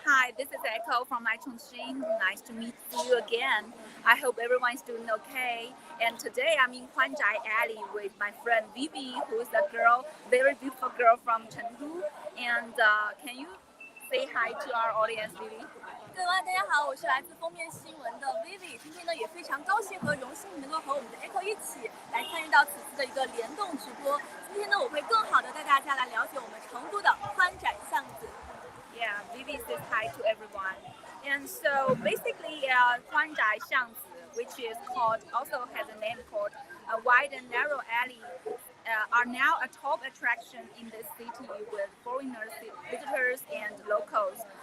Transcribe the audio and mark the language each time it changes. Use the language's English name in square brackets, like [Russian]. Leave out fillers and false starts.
[English] Hi, this is Echo from iChongqing. Nice to meet you again. I hope everyone is doing okay. And today I'm in Huanzhai Alley with my friend Vivi, who is a girl, very beautiful girl from Chengdu. And can you say hi to our audience, Vivi? [Chinese] 各位大家好，我是来自封面新闻的 Vivi。今天呢也非常高兴和荣幸能够和我们的 Echo 一起来参与到此次的一个联动直播。今天呢我会更好的带大家来了解我们成都的宽窄巷子。 [English] Yeah, Vivi says hi to everyone. And so basically, Huanzhai Xiangzi, which is called, also has a name called a wide and narrow alley, are now a top attraction in the city with foreigners, visitors, and locals.